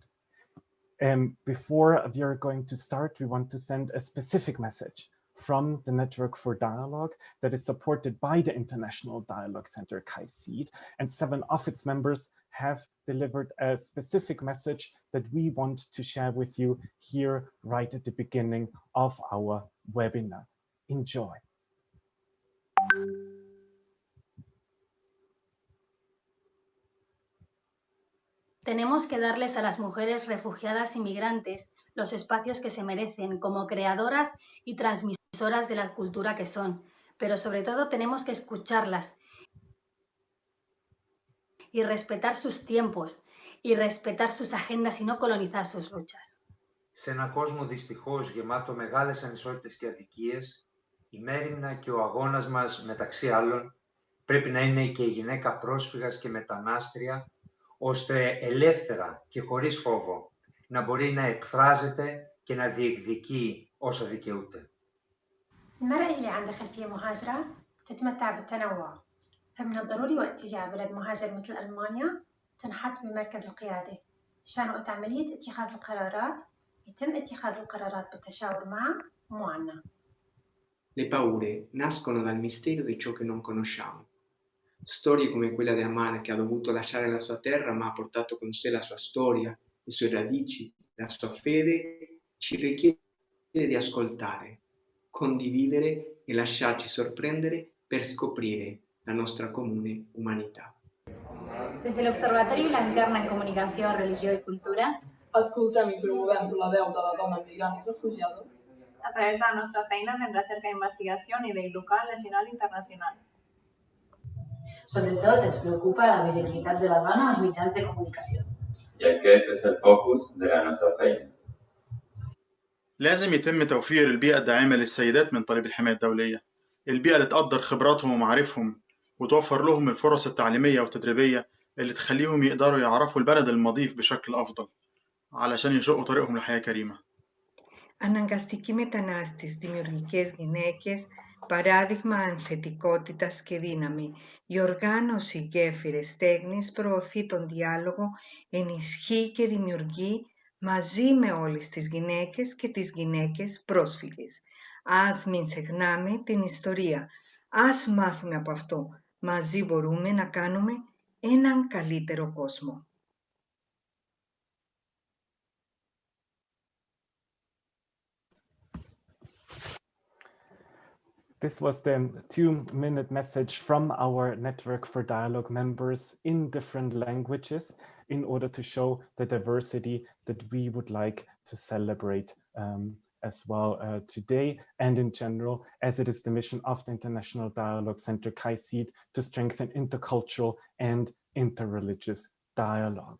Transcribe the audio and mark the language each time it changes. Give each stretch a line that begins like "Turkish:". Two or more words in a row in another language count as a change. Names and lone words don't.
English: Before we are going to start, we want to send a specific message from the Network for Dialogue that is supported by the International Dialogue Center KAICIID, and 7 of its members have delivered a specific message that we want to share with you here right at the beginning of our webinar. Enjoy.
Spanish: Tenemos que darles a las mujeres refugiadas y migrantes los espacios que se merecen como creadoras y transmisoras de la cultura que son, pero sobre todo tenemos que escucharlas y respetar sus tiempos y respetar sus agendas y no colonizar sus luchas.
Greek: Σε έναν κόσμο δυστυχώς γεμάτο μεγάλες ανισότητες και αδικίες, η μέριμνα και ο αγώνας μας μεταξύ άλλων πρέπει να είναι και η γυναίκα πρόσφυγας και μετανάστρια, ώστε ελεύθερα και χωρίς φόβο να μπορεί να εκφράζεται και να διεκδικεί όσα δικαιούται.
Arabic: المرأة اللي عندها خلفية مهاجرة تتمتع بالتنوع، فمن الضروري واتجاه بلد مهاجر مثل ألمانيا تنحط بمركز القيادة مشان وقت عملية اتخاذ القرارات يتم اتخاذ القرارات بالتشاور معه ومو عنا.
Italian: Le paure nascono dal mistero di ciò che non conosciamo. Storie come quella di Amana, che ha dovuto lasciare la sua terra ma ha portato con sé la sua storia, le sue radici, la sua fede, ci richiede di ascoltare, condividere e lasciarci sorprendere per scoprire la nostra comune humanità.
Spanish: Desde el Observatorio Blanquerna en Comunicación, Religió y Cultura,
Catalan: ascoltem i promovem la veu de la dona migrant i refugiada a través de la nostra feina fent recerca d'investigació a nivell local, nacional i internacional. Sobretot ens preocupa la visibilitat de la dona als mitjans de comunicació. I aquest és el focus de la nostra feina.
Arabic: لازم يتم توفير البيئة الداعمة للسيدات من طالب الحماية الدولية، البيئة اللي تقدر خبراتهم ومعارفهم وتوفر لهم الفرص التعليمية والتدريبية اللي تخليهم يقدروا يعرفوا البلد المضيف بشكل أفضل علشان يشقوا طريقهم لحياة كريمة.
Greek: Αναγκαστικοί μετανάστες, δημιουργικές γυναίκες, παράδειγμα ανθετικότητας και δύναμη. Η οργάνωση Γέφυρες Τέχνης προωθεί τον διάλογο, ενισχύει και δημιουργεί μαζί με όλες τις γυναίκες και τις γυναίκες πρόσφυγες. Ας μην ξεχνάμε την ιστορία. Ας μάθουμε από αυτό. Μαζί μπορούμε να κάνουμε έναν καλύτερο κόσμο.
English: This was the 2-minute message from our Network for Dialogue members in different languages in order to show the diversity that we would like to celebrate as well today and in general, as it is the mission of the International Dialogue Center KAICIID to strengthen intercultural and interreligious dialogue.